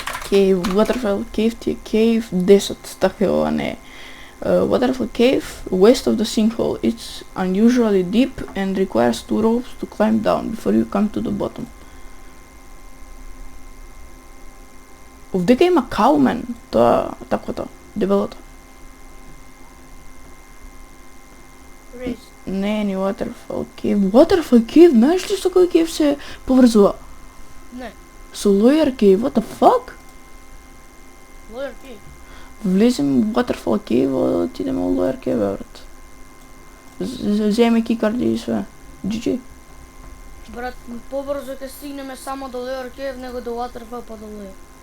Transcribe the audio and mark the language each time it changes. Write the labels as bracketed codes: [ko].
[mk] Waterfall cave ти е cave 10, така е ова не е. [en] Waterfall cave, west of the sinkhole. It's unusually deep and requires 2 ropes to climb down before you come to the bottom. [mk] Овдека има каумен, тоа таквото, дебелото. Не, ни Waterfall cave. Waterfall cave, знаеш ли со кој cave се поврзува? Не. Со [en] Lawyer cave, what the fuck? Lawyer cave. [mk] Влезем в Waterfall cave, отидеме у Lawyer cave, брат. Земе кикарди и све. GG. Брат, побрзо ќе стигнеме само до Lawyer cave, него до Waterfall па до Lawyer.